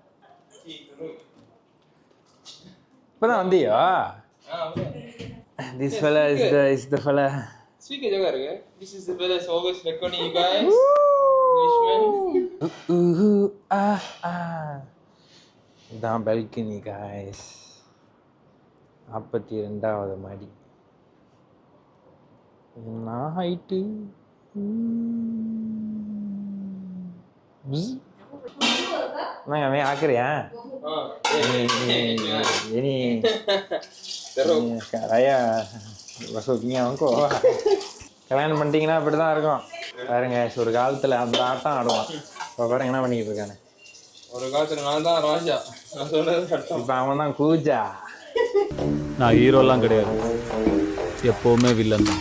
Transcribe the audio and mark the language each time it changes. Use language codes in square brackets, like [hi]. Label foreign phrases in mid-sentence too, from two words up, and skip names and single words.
[ta] Pernah வந்தியா? [en] This fella is the fella. [ms] Speak juga kan? [en] This is the fella always recording you guys. [ta] இதான் [en] balcony guys. [ta] 42வது மாடி. என்ன ஹைட்டு? நான் அவன் ஆக்குறியா? [ms] ini Raya masuknya [ta] அவங்கோ கல்யாணம் பண்ணிட்டீங்கன்னா அப்படி தான் இருக்கும். பாருங்க, ஒரு காலத்தில் அந்த ஆட்டம் ஆடுவான். இப்போ பாருங்க என்ன பண்ணிக்கிட்டு இருக்கானு. ஒரு காலத்தில் நான் தான் ராஜா, நான் சொன்னது சட்டம். இப்போ அவன் தான் கூஜா. நான் ஹீரோலாம் கிடையாது, எப்போவுமே வில்லன் தான்.